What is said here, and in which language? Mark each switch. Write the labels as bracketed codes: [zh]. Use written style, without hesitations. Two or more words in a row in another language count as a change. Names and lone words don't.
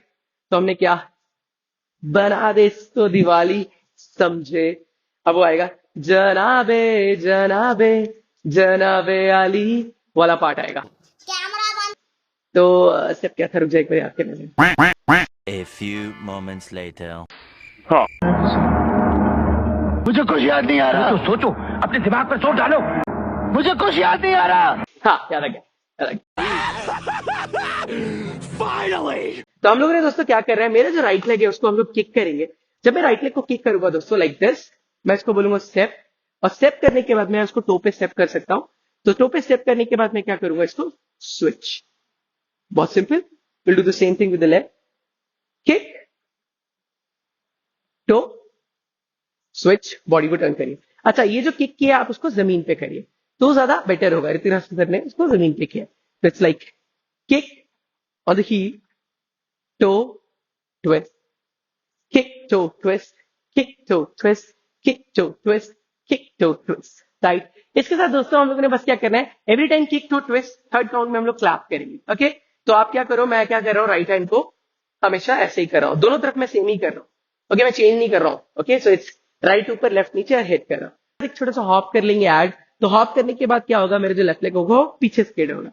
[hi] तो हमने क्या बना दे इसको दिवाली, समझे। अब वो आएगा जनाबे जनाबे जनाबे अली वाला पार्ट आएगा। कैमरा बंद। तो स्टेप क्या था, रुक जाए एक बार याद करने में। [en] A few moments later. [hi] हाँ, मुझे कुछ याद नहीं आ रहा। तो सोचो, अपने दिमाग पर जोर डालो। मुझे कुछ याद नहीं आ रहा। हाँ, याद आ गया, याद आ गया। [en] Finally! [hi] तो हम लोग ने दोस्तों क्या कर रहे हैं, मेरा जो [en] right leg [hi] है उसको हम लोग किक करेंगे। जब मैं [en] right leg [hi] को किक करूंगा दोस्तों [en] like this, [hi] मैं इसको बोलूंगा स्टेप, और स्टेप करने के बाद मैं उसको टो पे स्टेप कर सकता हूँ। तो टो पे स्टेप करने के बाद मैं क्या करूंगा, इसको switch. बहुत सिंपल. [en] We'll do the same thing with the left. Kick, toe, switch, [hi] बॉडी को टर्न करिए. अच्छा, ये जो किक किया आप उसको जमीन पे करिए तो ज्यादा बेटर होगा. ऋतिराज सर ने उसको जमीन पे किया. [en] तो it's like kick on the heel, toe, twist, kick, toe, twist, kick, toe, twist, kick, toe, twist, kick, toe, twist. [hi] राइट. इसके साथ दोस्तों हम लोगों ने बस क्या करना है, [en] every time kick, two, twist, third count [hi] में हम लोग क्लैप करेंगे. ओके, तो आप क्या करो, मैं क्या कर रहा हूँ, [en] right hand [hi] को हमेशा ऐसे ही कर रहा हूँ. दोनों तरफ मैं सेम ही कर रहा हूँ. ओके, मैं चेंज नहीं कर रहा हूँ. ओके, [en] so it's right [hi] ऊपर, लेफ्ट नीचे और हिट कर रहा हूँ. एक छोटा सा हॉप कर लेंगे ऐड. तो हॉप करने के बाद क्या होगा, मेरे जो [en] left leg [hi] होगा वो पीछे स्केड होगा.